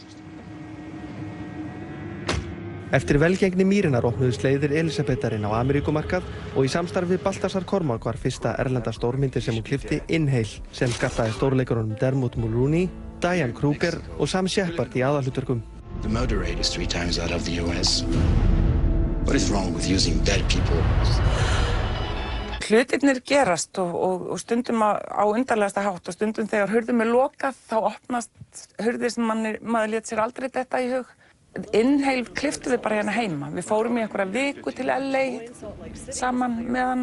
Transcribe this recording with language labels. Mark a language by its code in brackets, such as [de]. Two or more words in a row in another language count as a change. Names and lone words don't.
[is] Eftir velgengni Mýrinar opnuðust leiðir Elísabetarinn á Ameríkumarkað og í samstarfi við Baltasar Kormák var fyrsta erlenda stórmyndir sem hún klippti Inhale sem skartaði stórleikurunum Dermot Mulroney, Diane Kruger og Sam Shepard í aðalhlutverkum. [en] The murder rate is 3 times that of the US. What is wrong with using dead people? [is] Hlutirnir gerast og stundum á undarlegasta hátt og stundum þegar hurðum er lokað þá opnast hurðir sem maður lét sér aldrei detta í hug. Inhale klipptum við bara hérna heima. Við fórum í einhverja viku til LA saman með hana.